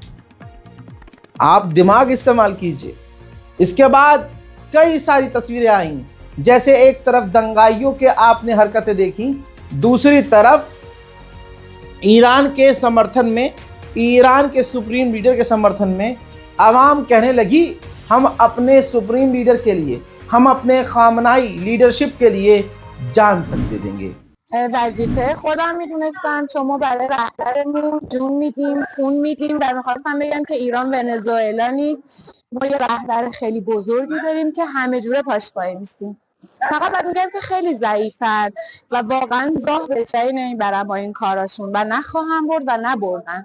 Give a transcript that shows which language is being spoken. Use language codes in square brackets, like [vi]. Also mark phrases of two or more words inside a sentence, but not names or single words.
[hi] आप दिमाग इस्तेमाल कीजिए। इसके बाद कई सारी तस्वीरें आई, जैसे एक तरफ दंगाइयों के आपने हरकतें देखी, दूसरी तरफ ईरान के समर्थन में, ईरान के [en] supreme leader [hi] के समर्थन में आवाम कहने लगी हम अपने [en] supreme leader [hi] के लिए, हम अपने खामनाई लीडरशिप के लिए जान तक दे देंगे। [fa] وظیفه خودم میدونستم چون ما برای رهبرمون جون میدیم، خون میدیم و میخواستم بگم که ایران ونزوئلا نیست، ما یه رهبر خیلی بزرگی داریم که همه جوره پاش وای میسیم. فقط باید میگم که خیلی ضعیفن و واقعا راه به جایی نمیبرن با این کاراشون و نخواهم برد و نبردن.